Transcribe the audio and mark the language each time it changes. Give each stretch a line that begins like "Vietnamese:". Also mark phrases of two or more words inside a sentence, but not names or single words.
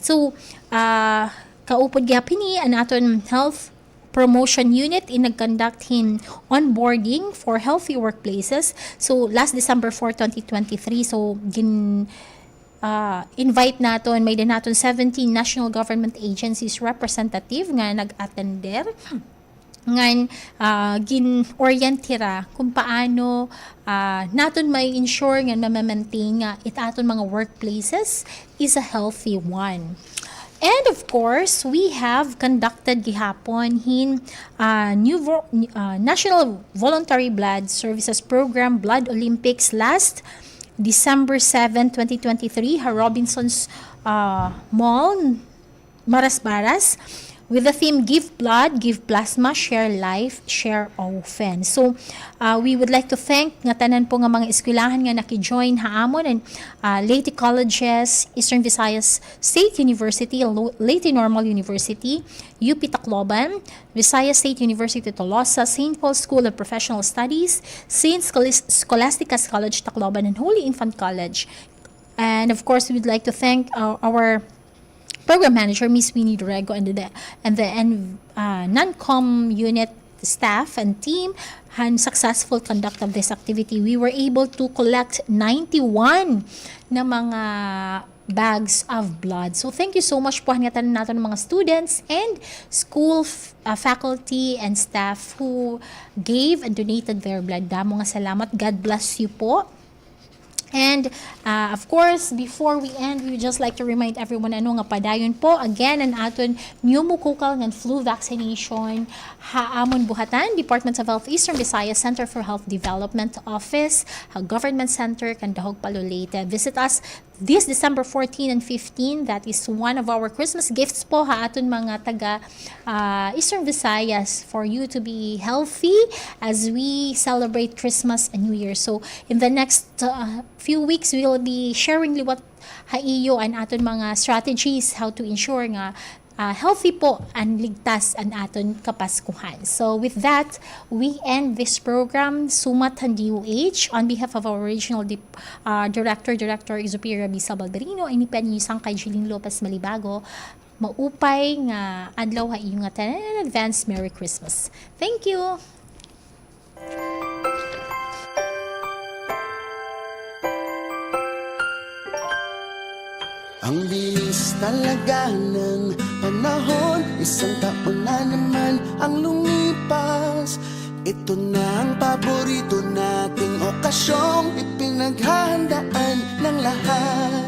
Waray: So, kaupod gyapon ni ang aton
English: health promotion unit
Waray: in nag-conduct hin
English: onboarding for healthy workplaces.
Waray: So,
English: last December 4, 2023,
Waray: so invite naton may din naton 17
English: national government agencies representative
Waray: nga nag-attender ngan gin-orientira kung paano naton may ensure nga ma-maintain nga aton mga
English: workplaces is a healthy one. And of course, we have conducted
Waray: gihapon hin
English: National Voluntary Blood Services Program Blood Olympics last December 7, 2023, Robinson's Mall, Marasbaras, with the theme Give Blood, Give Plasma, Share Life, Share Often. So, we would like to thank
Waray: nga tanan po nga mga eskwelahan nga naki-join haamon
English: and Leyte Colleges, Eastern Visayas State University, Leyte Normal University, UP Tacloban, Visayas State University Tolosa, St. Paul's School of Professional Studies, St. Scholastica's College Tacloban, and Holy Infant College. And of course, we'd like to thank our program manager, Miss Winnie Dorego, and the non-com unit staff and team
Waray: han
English: successful conduct of this activity. We were able to collect 91 na mga bags of blood. So thank you so much
Waray: po hangatan natin ng mga
English: students and school faculty and staff who gave and donated their blood.
Waray: Damo nga salamat.
English: God bless you po. And of course, before we end, we would just like to remind everyone
Waray: ano nga padayon po
English: again
Waray: ang aton
English: pneumococcal and flu vaccination
Waray: haamon buhatan
English: Department of Health Eastern Visayas Center for Health Development Office, Government Center Candahog Palo Leyte. Visit us this December 14 and 15. That is one of our Christmas gifts
Waray: po aton mga taga
English: Eastern Visayas for you to be healthy as we celebrate Christmas and New Year. So in the next few weeks, we will be sharing what
Waray: haiyo ang aton mga
English: strategies how to ensure
Waray: nga healthy po and ligtas ang aton kapaskuhan.
English: So with that, we end this program Sumat and DOH on behalf of our regional Director Exupira Bisa Balberino,
Waray: inipan niyo sang kay
English: Jeline Lopez Malibago,
Waray: maupay nga adlaw haiyo nga tanan
English: advance Merry Christmas. Thank you.
Filipino: Ang bilis talaga ng panahon, isang taon na naman ang lumipas. Ito na ang paborito nating okasyong ipinaghahandaan ng lahat.